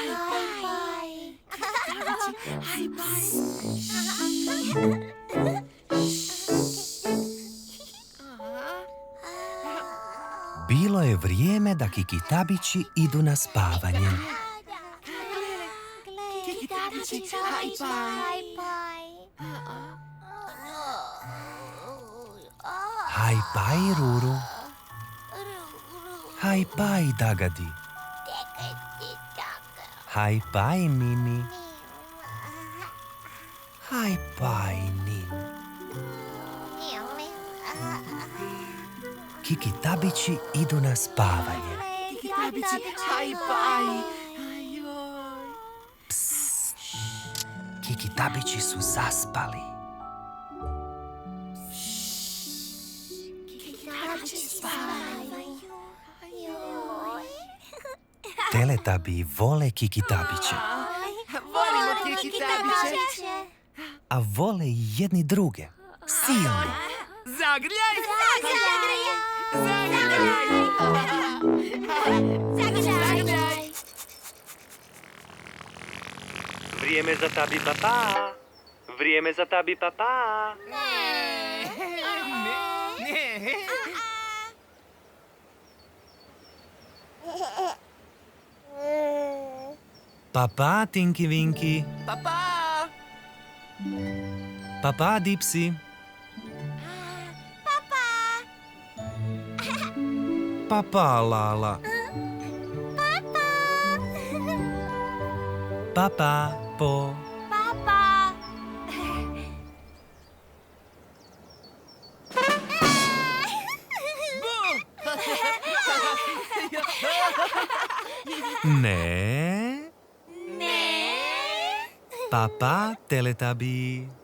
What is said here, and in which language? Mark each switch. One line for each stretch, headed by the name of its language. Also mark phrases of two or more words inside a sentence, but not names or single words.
Croatian: Bilo je vrijeme da Kiki Tabići idu na spavanje. Kiki Tabići, haj-paj! Haj-paj, Ruru. Haj-paj, Dagadi. Haj-paj, Mimi. Haj-paj, Nin. Kiki Tabići idu na spavanje. Kiki Tabići, haj-paj! Ajoj! Kiki Tabići su zaspali. Teletabi vole Kiki Tabiće, Volimo Kiki Tabiće! a vole i jedni druge. Silno. Zagrljaj! Zagrljaj! Vrijeme za tabi papa. Vrijeme za tabi papa. Ne! Papa, Tinky Winky. Papa! Papa, Dipsy. Papa, Lala. Papa, Po. Ne. Papa, Teletabi.